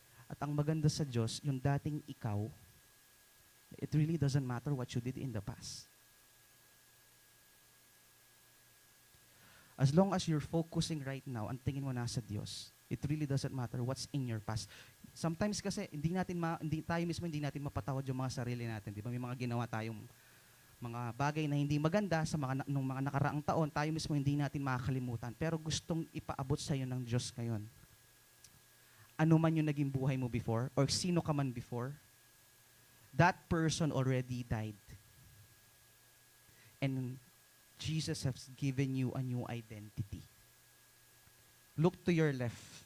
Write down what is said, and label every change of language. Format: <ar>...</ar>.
<tl>At ang maganda sa Diyos, yung dating ikaw,</tl> <en>it really doesn't matter what you did in the past. As long as you're focusing right now,</en> <tl>ang tingin mo nasa Diyos,</tl> <en>it really doesn't matter what's in your past.</en> <tl>Sometimes kasi hindi tayo mismo hindi natin mapatawad yung mga sarili natin, di ba? May mga ginawa tayong mga bagay na hindi maganda sa nung mga nakaraang taon, tayo mismo hindi natin makakalimutan. Pero gustong ipaabot sa iyo ng Diyos ngayon. Ano man yung naging buhay mo before, or sino ka man before,</tl> <en>that person already died. And Jesus has given you a new identity. Look to your left.</en>